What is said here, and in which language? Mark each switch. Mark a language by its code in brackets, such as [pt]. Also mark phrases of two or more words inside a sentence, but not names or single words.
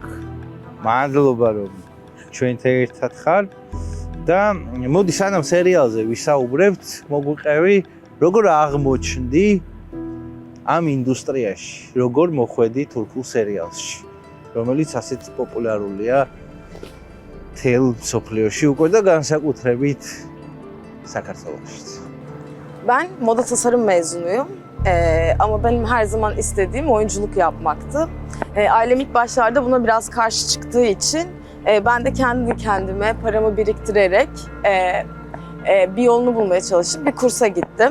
[ka] მადლობა რომ ჩვენთან ერთად ხარ და მოდი სანამ სერიალზე ვისაუბრებთ, მოგვიყევი როგორ აღმოჩნდი ამ ინდუსტრიაში, როგორ მოხვედი თურქულ სერიალში, რომელიც ასეთ პოპულარულია თელ მსოფლიოში უკვე და gansakutrებით საქართველოშიც. [tr] Ben moda tasarım mezunuyum. Ama benim her zaman istediğim oyunculuk yapmaktı. Ailem ilk başlarda buna biraz karşı çıktığı için ben de kendi kendime paramı biriktirerek bir yolunu bulmaya çalışıp bir kursa gittim.